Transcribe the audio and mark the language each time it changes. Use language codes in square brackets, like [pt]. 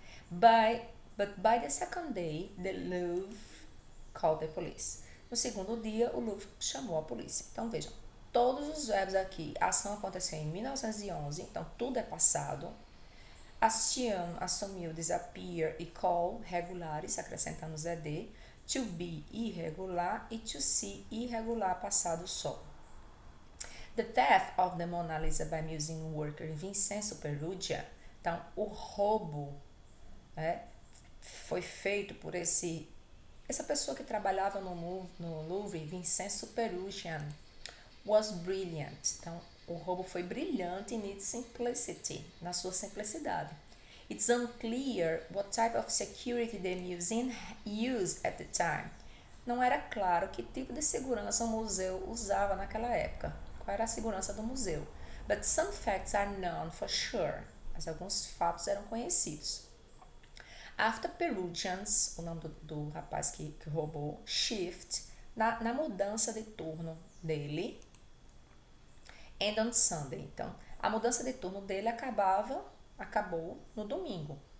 [en] But by the second day, the Louvre called the police. [pt] No segundo dia, o Louvre chamou a polícia. Então vejam, todos os verbos aqui, a ação aconteceu em 1911, então tudo é passado. Assume, assumiu, disappear e call, regulares, acrescentando os ed. To be, irregular. E to see, irregular, passado só. [en] The theft of the Mona Lisa by museum worker Vincenzo Perugia [pt] Então, o roubo, né, foi feito por essa pessoa que trabalhava no Louvre, Vincenzo Perugian, was brilliant. Então, o roubo foi brilhante in its simplicity, na sua simplicidade. [en] It's unclear what type of security the museum used at the time. [pt] Não era claro que tipo de segurança o museu usava naquela época. Qual era a segurança do museu? [en] But some facts are known for sure. [pt] Mas alguns fatos eram conhecidos. After Perugian's, o nome do rapaz que roubou, shift, na mudança de turno dele, and on Sunday. Então, a mudança de turno dele acabou no domingo.